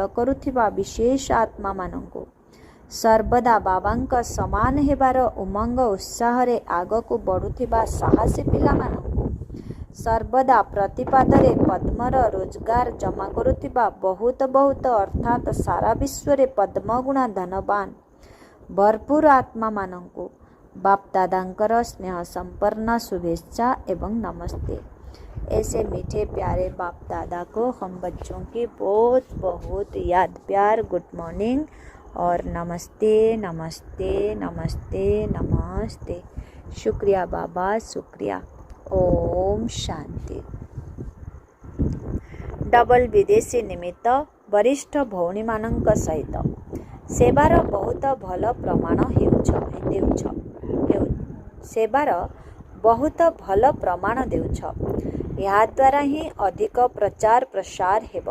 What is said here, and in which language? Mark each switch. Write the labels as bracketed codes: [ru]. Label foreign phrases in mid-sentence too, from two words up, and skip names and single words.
[or] କରୁଥିବା ବିଶେଷ ଆତ୍ମାମାନଙ୍କୁ, ସର୍ବଦା ବାବାଙ୍କ ସମାନ ହେବାର ଉମଙ୍ଗ ଉତ୍ସାହରେ ଆଗକୁ ବଢ଼ୁଥିବା ସାହସୀ ପିଲାମାନଙ୍କୁ, ସର୍ବଦା ପ୍ରତିପାଦରେ ପଦ୍ମର ରୋଜଗାର ଜମା କରୁଥିବା ବହୁତ ଅର୍ଥାତ୍ ସାରା ବିଶ୍ୱରେ ପଦ୍ମଗୁଣା ଧନବାନ ଭରପୁର ଆତ୍ମାମାନଙ୍କୁ ବାପଦାଦାଙ୍କର ସ୍ନେହ [hi] संपन्न शुभेच्छा एवं नमस्ते। ऐसे मीठे प्यारे बाप दादा को हम बच्चों की बहुत बहुत याद प्यार [en] good morning [hi] और नमस्ते नमस्ते नमस्ते नमस्ते। शुक्रिया बाबा, शुक्रिया। ओम शांति। [or] ଡବଲ ବିଦେଶୀ ନିମିତ୍ତ ବରିଷ୍ଠ ଭଉଣୀମାନଙ୍କ ସହିତ ସେବାର ବହୁତ ଭଲ ପ୍ରମାଣ ଦେଉଛ। ଏହାଦ୍ୱାରା ହିଁ ଅଧିକ ପ୍ରଚାର ପ୍ରସାର ହେବ।